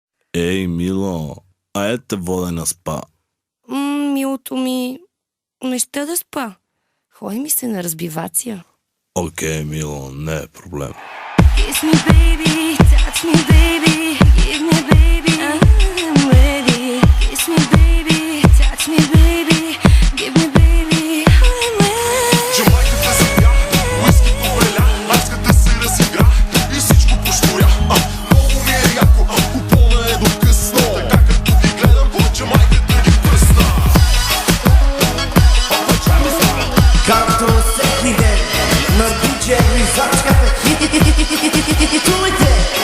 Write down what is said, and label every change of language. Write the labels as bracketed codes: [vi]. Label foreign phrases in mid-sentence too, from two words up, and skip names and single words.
[bg] Ей, мило, айде те вода на спа. Милото ми, не ще да спа. Ходи ми се на разбивация. Окей, мило, не е проблем. [en] Kiss me baby, touch me baby, give me baby, I'm ready. Kiss me baby, touch me baby, give me baby, I'm ready. [bg] Джамайката забя, уискито преля, айската се разигра и всичко пошторя. Много ми е яко, купона е до късно. Така като ги гледам, джамайката ги пръсна. Както всеки ден на диджей ризачката хитуете.